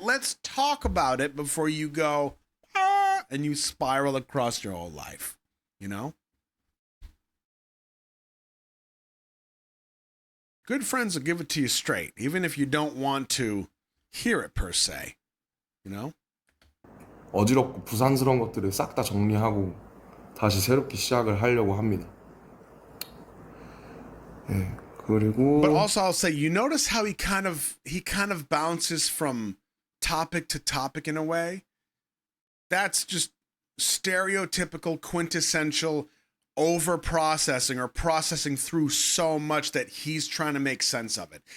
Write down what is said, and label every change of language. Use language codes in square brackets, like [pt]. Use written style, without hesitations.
[en] Let's talk about it before you go, and you spiral across your whole life, Good friends will give it to you straight, even if you don't want to hear it per se. You know? [ko] 어지럽고 부산스러운 것들을 싹 다 정리하고 다시 새롭게 시작을 하려고 합니다. 예, [en] But [ko] 그리고 [en] also I'll say, you notice how he kind of bounces from topic to topic in a way? That's just stereotypical, quintessential over processing or processing through so much that he's trying to make sense of it.